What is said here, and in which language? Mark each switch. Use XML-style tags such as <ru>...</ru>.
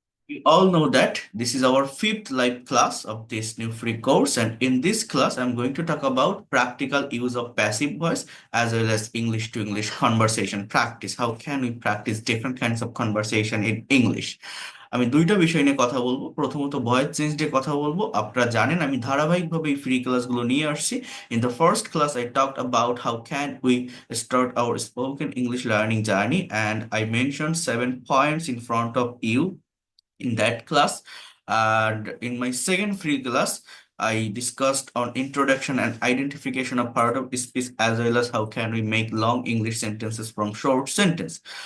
<en>We all know that this is our fifth live class of this new free course, and in this class, I'm going to talk about practical use of passive voice as well as English to English conversation practice. How can we practice different kinds of conversation in English?</en> <bn>আমি দুইটা বিষয় নিয়ে কথা বলবো। প্রথমত voice change নিয়ে কথা বলবো। আপনারা জানেন আমি ধারাবাহিকভাবে এই ফ্রি ক্লাসগুলো নিয়ে আসছি।</bn> <en>In the first class I talked about how can we start our spoken English learning journey, and I mentioned 7 points in front of you in that class. And in my second free class, I discussed on introduction and identification of part of speech as well as how can we make long English sentences from short sentence.</en>